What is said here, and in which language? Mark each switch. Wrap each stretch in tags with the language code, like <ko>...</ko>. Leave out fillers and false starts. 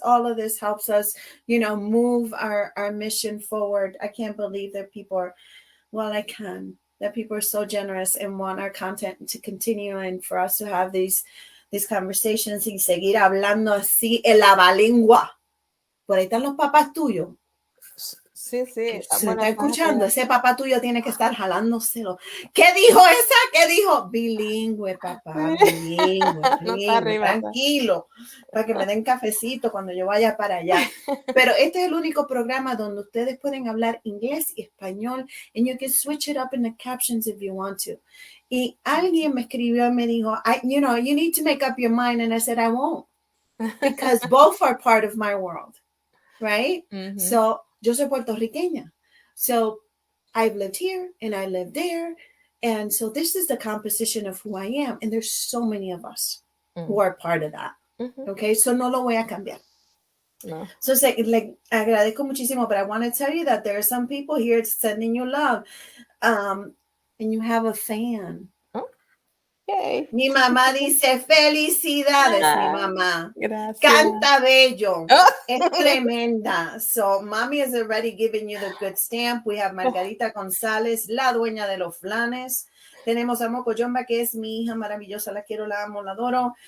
<en>All of this helps us, move our mission forward. I can't believe that people are, that people are so generous and want our content to continue and for us to have these conversations</en> <es>y seguir hablando así en la lengua. Por ahí están los papás tuyos. Sí. Se está escuchando. Ese papá tuyo tiene que estar jalándoselo. ¿Qué dijo esa? ¿Qué dijo? Bilingüe, papá, bilingüe. No está arriba, tranquilo, para que me den cafecito cuando yo vaya para allá. Pero este es el único programa donde ustedes pueden hablar inglés y español,</es> <en>and you can switch it up in the captions if you want to.</en> <es>Y alguien me escribió y me dijo,</es> <en>you need to make up your mind. And I said, I won't. Because both are part of my world. Right?</en> <es>So, yo soy puertorriqueña.</es> <en>So, I've lived here and I live there. And so, this is the composition of who I am. And there's so many of us who are part of that.</en> <es>Okay? So, no lo voy a cambiar. No. So, agradezco muchísimo,</es> <en>but I want to tell you that there are some people here sending you love. And you have a fan. Oh. Yay.</en> <es>Mi mamá dice, felicidades, mi mamá. Gracias. Canta bello. Oh. Es tremenda.</es> <en>So, mommy is already giving you the good stamp. We have Margarita González,</en> <es>la dueña de los flanes. Tenemos a Moco Yomba, que es mi hija maravillosa. La quiero, la amo, la adoro.</es>